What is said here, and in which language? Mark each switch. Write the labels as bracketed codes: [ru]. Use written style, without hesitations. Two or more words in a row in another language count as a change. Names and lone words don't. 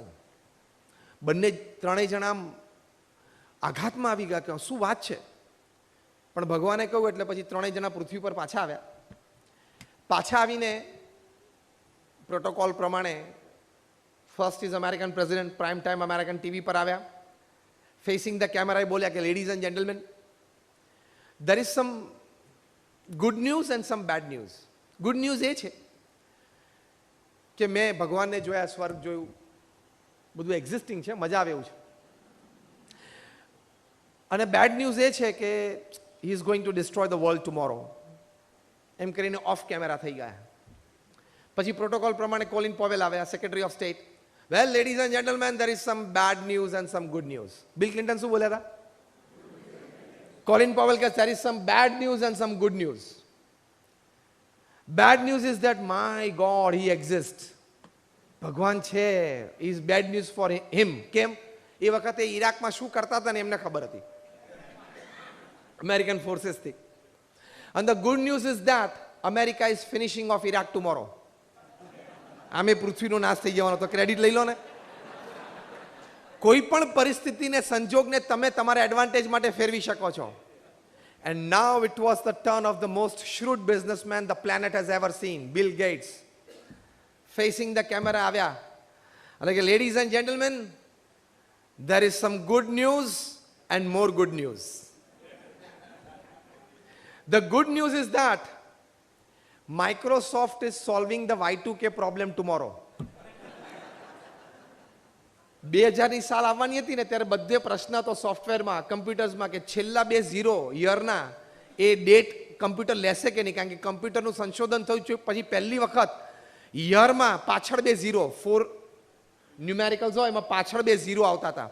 [gu] બંને 3 જણા આઘાતમાં આવી ગયા કે શું વાત છે. પણ ભગવાને કહ્યું એટલે પછી 3 જણા પૃથ્વી પર પાછા આવ્યા. પાછા આવીને પ્રોટોકોલ પ્રમાણે [en] first is American president prime time American TV [gu] પર આવ્યા. [en] facing the camera [gu] બોલ્યા કે [en] ladies and gentlemen, there is some good news and some bad news. good news [gu] એ છે કે મેં ભગવાનને જોયા, સ્વર્ગ જોયું, બધું એક્ઝિસ્ટિંગ છે, મજા આવે એવું છે. [en] અને bad news [gu] એ છે કે [en] he is going to destroy the world tomorrow. [gu] એમ કરીને [en] off camera [gu] થઈ ગયા. પછી પ્રોટોકોલ પ્રમાણે કોલિન પોવેલ આવ્યા, [en] Secretary of State. well ladies and gentlemen, there is some bad news and some good news. [gu] બિલ ક્લિન્ટન શું બોલ્યા હતા? કોલિન પોવેલ કે [en] there is some bad news and some good news. Bad news is that my God, he exists. [gu] ભગવાન છે. [en] is bad news for him. [gu] કેમ? એ વખતે ઈરાકમાં શું કરતા હતા ને એમને ખબર હતી, અમેરિકન ફોર્સીસથી. [en] And the good news is that America is finishing off Iraq tomorrow. [gu] આમે પૃથ્વીનો નાશ થઈ જવાનો, તો ક્રેડિટ લઈ લો ને. કોઈ પણ પરિસ્થિતિને, સંજોગને તમે તમારા એડવાન્ટેજ માટે ફેરવી શકો છો. [en] And now it was the turn of the most shrewd businessman the planet has ever seen, Bill Gates. Facing the camera [gu] આવ્યા એટલે કે [en] ladies and gentlemen, there is some good news and more good news. The good news is that Microsoft is solving the Y2K problem tomorrow. [gu] 2000ની સાલ આવવાની હતી ને ત્યારે બધે પ્રશ્ન તો સોફ્ટવેરમાં, કમ્પ્યુટર્સમાં કે છેલ્લા 2 ઝીરો યરના એ [en] date computer [gu] લેશે કે નહીં, કારણ કે કમ્પ્યુટરનું સંશોધન થયું છે પછી પહેલી વખત યરમાં પાછળ 2 ઝીરો, 4 ન્યુમેરિકલ્સ હોય એમાં પાછળ 2 ઝીરો આવતા હતા.